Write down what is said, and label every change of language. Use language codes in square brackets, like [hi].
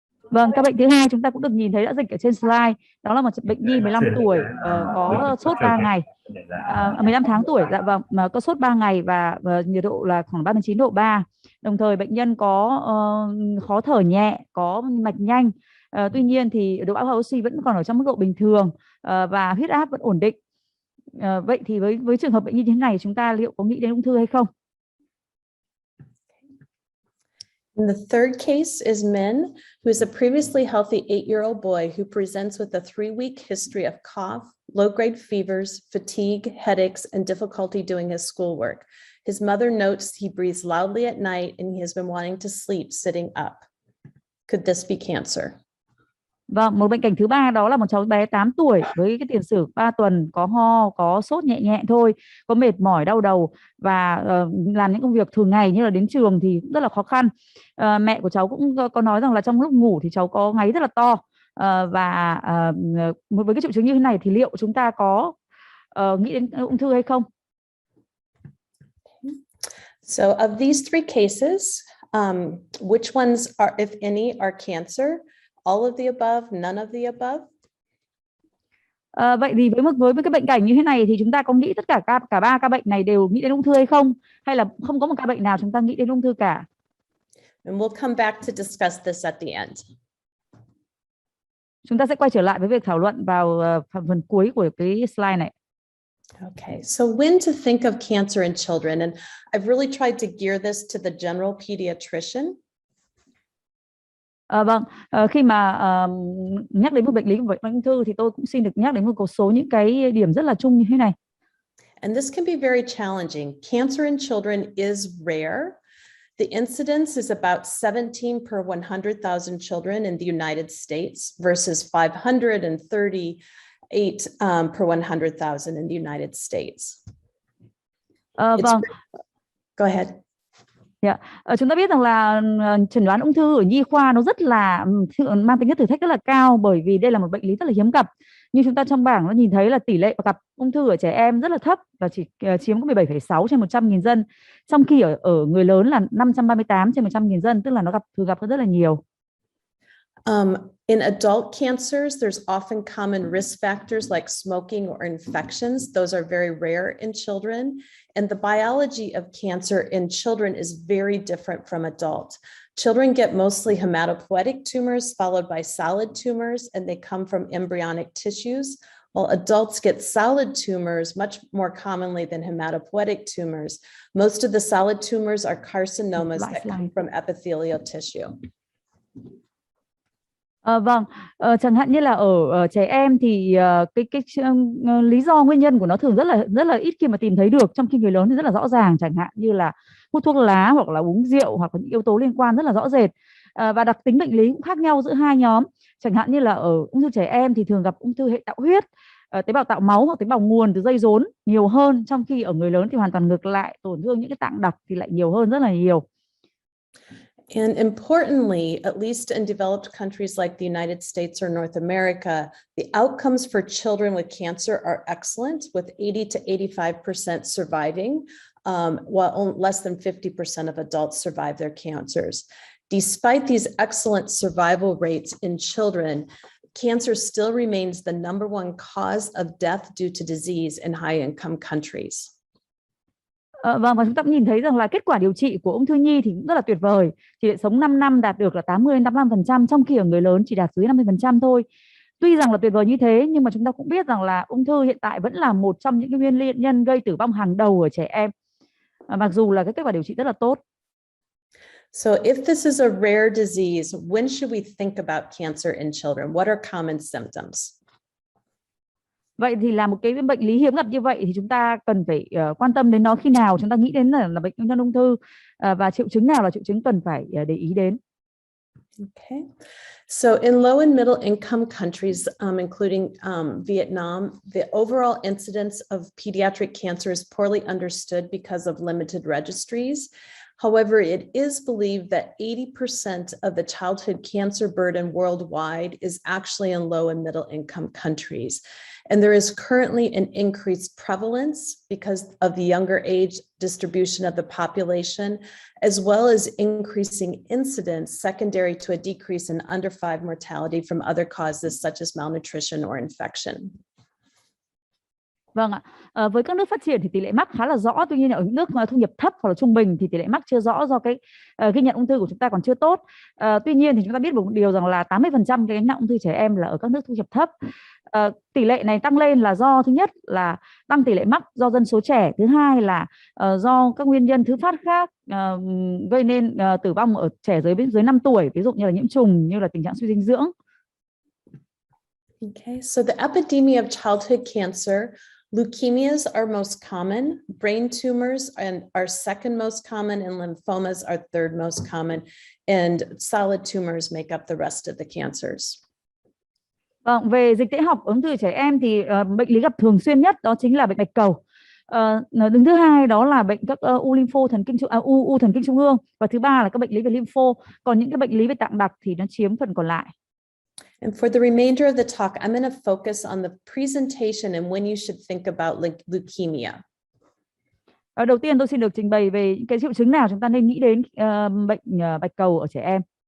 [vi] Vâng, ca bệnh thứ hai chúng ta cũng được nhìn thấy đã dịch ở trên slide. Đó là một bệnh nhi 15 tuổi có sốt 3 ngày, 15 tháng tuổi, dạ vâng, mà có sốt 3 ngày và nhiệt độ là khoảng 39 độ 3. Đồng thời bệnh nhân có khó thở nhẹ, có mạch nhanh. Tuy nhiên thì độ bão hòa oxy vẫn còn ở trong mức độ bình thường và huyết áp vẫn ổn định. Vậy thì với trường hợp bệnh nhi như thế này, chúng ta liệu có nghĩ đến ung thư hay không? [en] And the third case is Min, who is a previously healthy 8-year-old boy who presents with a 3-week history of cough, low-grade fevers, fatigue, headaches, and difficulty doing his schoolwork. His mother notes he breathes loudly at night and he has been wanting to sleep sitting up. Could this be cancer? [vi] Vâng, một bệnh cảnh thứ ba đó là một cháu bé 8 tuổi với cái tiền sử 3 tuần, có ho, có sốt nhẹ nhẹ thôi, có mệt mỏi, đau đầu và làm những công việc thường ngày như là đến trường thì cũng rất là khó khăn. Mẹ của cháu cũng có nói rằng là trong lúc ngủ thì cháu có ngáy rất là to. Và với cái triệu chứng như thế này thì liệu chúng ta có nghĩ đến ung thư hay không? [en] So of these three cases, which ones are, if any, are cancer? All of the above, none of the above? [vi] Vậy thì với cái bệnh cảnh như thế này thì chúng ta có nghĩ tất cả cả ba ca bệnh này đều nghĩ đến ung thư hay không? Hay là không có một ca bệnh nào chúng ta nghĩ đến ung thư cả? [en] And we'll come back to discuss this at the end. [vi] Chúng ta sẽ quay trở lại với việc thảo luận vào phần cuối của cái slide này. [en] Okay, so when to think of cancer in children, and I've really tried to gear this to the general pediatrician. [vi] Vâng, khi mà nhắc đến một bệnh lý của bệnh ung thư thì tôi cũng xin được nhắc đến một số những cái điểm rất là chung như thế này. [en] And this can be very challenging. Cancer in children is rare. The incidence is about 17 per 100,000 children in the United States versus 538 per 100,000 in the United States. [vi] Vâng. [en] Go ahead. Yeah. [vi] Chúng ta biết rằng là chẩn đoán ung thư ở nhi khoa nó rất là mang tính chất thử thách rất là cao, bởi vì đây là một bệnh lý rất là hiếm gặp. Như chúng ta trong bảng nó nhìn thấy là tỷ lệ gặp ung thư ở trẻ em rất là thấp và chỉ chiếm có 17,6 trên 100.000 dân, trong khi ở người lớn là 538 trên 100.000 dân, tức là nó thường gặp rất là nhiều. [en] In adult cancers, there's often common risk factors like smoking or infections. Those are very rare in children. And the biology of cancer in children is very different from adults. Children get mostly hematopoietic tumors followed by solid tumors, and they come from embryonic tissues, while adults get solid tumors much more commonly than hematopoietic tumors. Most of the solid tumors are carcinomas that come from epithelial tissue. [vi] Vâng, chẳng hạn như là ở trẻ em thì cái lý do nguyên nhân của nó thường rất là ít khi mà tìm thấy được, trong khi người lớn thì rất là rõ ràng, chẳng hạn như là hút thuốc lá hoặc là uống rượu hoặc là những yếu tố liên quan rất là rõ rệt. Và đặc tính bệnh lý cũng khác nhau giữa hai nhóm. Chẳng hạn như là ở ung thư trẻ em thì thường gặp ung thư hệ tạo huyết, tế bào tạo máu hoặc tế bào nguồn từ dây rốn nhiều hơn, trong khi ở người lớn thì hoàn toàn ngược lại, tổn thương những cái tạng độc thì lại nhiều hơn rất là nhiều. [en] And importantly, at least in developed countries like the United States or North America, the outcomes for children with cancer are excellent, with 80 to 85% surviving, while less than 50% of adults survive their cancers. Despite these excellent survival rates in children, cancer still remains the number one cause of death due to disease in high-income countries. [vi] Vâng, và chúng ta cũng nhìn thấy rằng là kết quả điều trị của ung thư nhi thì cũng rất là tuyệt vời. Tỷ lệ sống 5 năm đạt được là 80-85%, trong khi ở người lớn chỉ đạt dưới 50% thôi. Tuy rằng là tuyệt vời như thế, nhưng mà chúng ta cũng biết rằng là ung thư hiện tại vẫn là một trong những cái nguyên nhân gây tử vong hàng đầu ở trẻ em, mặc dù là cái kết quả điều trị rất là tốt. [en] So if this is a rare disease, when should we think about cancer in children? What are common symptoms? [vi] Vậy thì là một cái bệnh lý hiếm gặp như vậy thì chúng ta cần phải quan tâm đến nó khi nào, chúng ta nghĩ đến là bệnh nhân ung thư, và triệu chứng nào là triệu chứng cần phải để ý đến. [en] Okay. So in low and middle income countries, including Vietnam, the overall incidence of pediatric cancer is poorly understood because of limited registries. However, it is believed that 80% of the childhood cancer burden worldwide is actually in low and middle income countries. And there is currently an increased prevalence because of the younger age distribution of the population, as well as increasing incidence secondary to a decrease in under 5 mortality from other causes such as malnutrition or infection. [vi] Vâng ạ, với các nước phát triển thì tỷ lệ mắc khá là rõ, tuy nhiên ở những nước thu nhập thấp hoặc là trung bình thì tỷ lệ mắc chưa rõ, do cái ghi nhận ung thư của chúng ta còn chưa tốt. Tuy nhiên thì chúng ta biết một điều rằng là 80% cái gánh nặng ung thư trẻ em là ở các nước thu nhập thấp. Tỷ lệ này tăng lên là do, thứ nhất là tăng tỷ lệ mắc do dân số trẻ, thứ hai là do các nguyên nhân thứ phát khác gây nên tử vong ở trẻ dưới 5 tuổi, ví dụ như là nhiễm trùng, như là tình trạng suy dinh dưỡng. [en] Okay, so the epidemic of childhood cancer, leukemias are most common, brain tumors are second most common, and lymphomas are third most common, and solid tumors make up the rest of the cancers. [vi] Vâng, về dịch tễ học ung thư trẻ em thì bệnh lý gặp thường xuyên nhất đó chính là bệnh bạch cầu. Đứng thứ hai đó là bệnh các u lympho thần kinh u thần kinh trung ương, và thứ ba là các bệnh lý về lympho. Còn những cái bệnh lý về tạng đặc thì nó chiếm phần còn lại. [en] And for the remainder of the talk, I'm going to focus on the presentation and when you should think about leukemia. [vi] Đầu tiên tôi xin được trình bày về những cái triệu chứng nào chúng ta nên nghĩ đến bệnh bạch cầu ở trẻ em.